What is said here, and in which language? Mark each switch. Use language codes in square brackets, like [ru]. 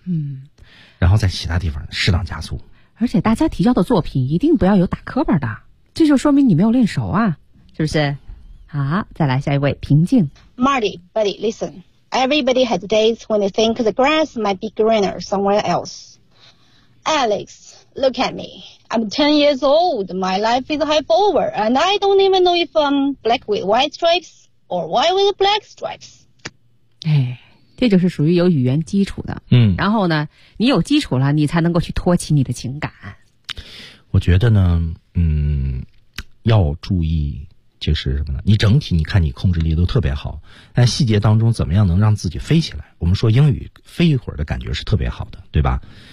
[zh] 嗯，然后在其他地方适当加速，而且大家提交的作品一定不要有打磕巴的，这就说明你没有练熟啊，是不是？好，再来下一位，平静。 [en] Marty, buddy, listen. Everybody has days when they think the grass might be greener somewhere else. Alex, look at me. I'm 10 years old. My life is half over, and I don't even know if I'm black with white stripes or white with black stripes. [zh] 哎，这就是属于有语言基础的。嗯，然后呢，你有基础了，你才能够去托起你的情感。我觉得呢，嗯，要注意。就是什么呢，你整体你看你控制力都特别好，但细节当中怎么样能让自己飞起来，我们说英语飞一会儿的感觉是特别好的，对吧？